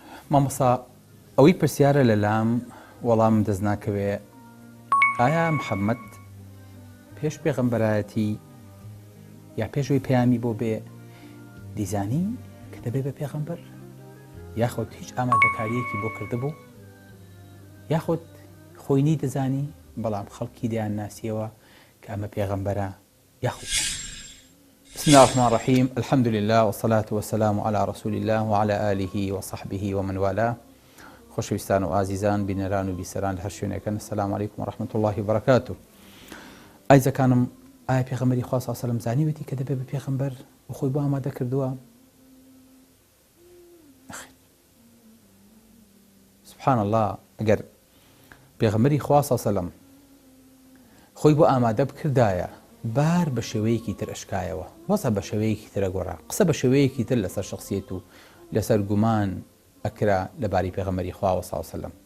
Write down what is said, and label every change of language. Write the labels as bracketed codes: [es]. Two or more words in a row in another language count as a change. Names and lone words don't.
[ckb] مامۆستا ئەوەی پرسیارە لە لام وەڵام دەست ناکەوێ ئایا محەممەد پێش پێغەمبەرایەتی یا پێشەوەی پەیامی بۆ بێ دیزانی کە دەبێ بە پێغەمبەر یاخۆت هیچ ئامادەکاریەکی بۆ کردبوو یاخۆت خۆینی دەزانی بەڵام خەڵکی دەیان ناسیەوە کە ئەمە پێغەمبەرە یاخۆت. [ar] بسم الله الرحمن الرحيم الحمد لله والصلاة والسلام على رسول الله وعلى آله وصحبه ومن والاه. [ckb] خۆشەویستان و ئازیزان بینەران و بیسەران لە هەر شوێنێکن [ar] السلام علیکم ورحمة الله وبركاته. [ckb] ئایزەکانم ئایا پێغەمبەری خوا [ar] صلی الله علیه و سلم [ckb] زانیوێتی کە دەبێت بە پێغەمبەر و خۆی بۆ ئامادە کردووە؟ سبحان الله، ئەگەر پێغەمبەری خوا [ar] صلی الله علیه و سلم [ckb] خۆی بۆ ئامادە بکردایە بار بە شێوەیەکی تر ئەشکایەوە، وەزە بە شێوەیەکی ترە گۆڕا، قسە بە شێوەیەکی تر لەسەر شخصیەت و لەسەر گومان ئەکرا لەباری پێغەمبەری خوا [ar] صلی الله علیه و سلم.